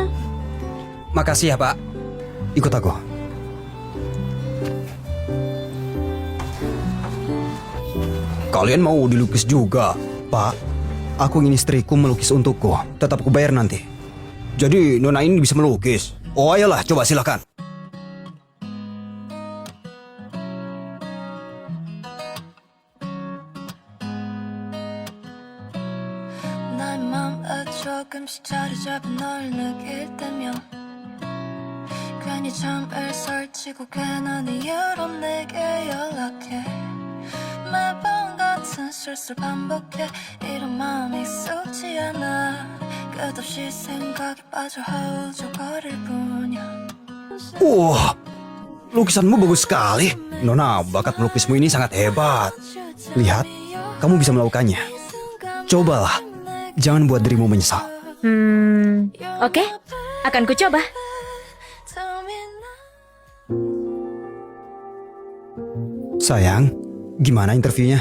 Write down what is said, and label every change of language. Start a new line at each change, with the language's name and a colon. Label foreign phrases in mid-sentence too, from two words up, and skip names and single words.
Indonesian: Makasih ya, Pak. Ikut aku. Kalian mau dilukis juga? Pak, aku ingin istriku melukis untukku. Tetap aku bayar nanti. Jadi Nona ini bisa melukis. Oh ayolah, coba silakan.
Korean: 나의 맘에 조금씩 자리 잡은 널 느낄 때면 괜히 잠을 설치고 괜한 이유로 내게 연락해 매번 같은 실수를 반복해 이런 마음이 익숙지 않아 끝없이 생각에 빠져 허우적거릴 뿐이야
Indonesian: Wah, lukisanmu bagus sekali. Nona, bakat melukismu ini sangat hebat. Lihat, kamu bisa melakukannya. Cobalah, jangan buat dirimu menyesal. Oke, akan ku coba. Sayang, gimana interviewnya?